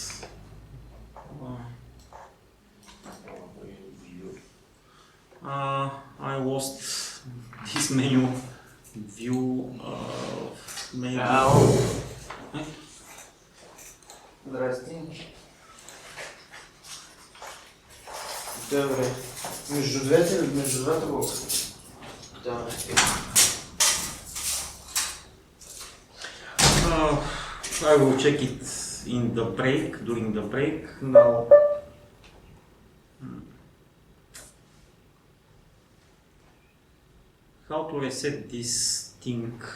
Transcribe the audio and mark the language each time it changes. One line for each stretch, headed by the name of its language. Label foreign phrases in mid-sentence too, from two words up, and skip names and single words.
English: I lost this menu view. Maybe.
Bulgarian: Здрасти. Добре. Между двата блока. Да.
English: I will check it in the break, during the break. Now, how to reset this thing?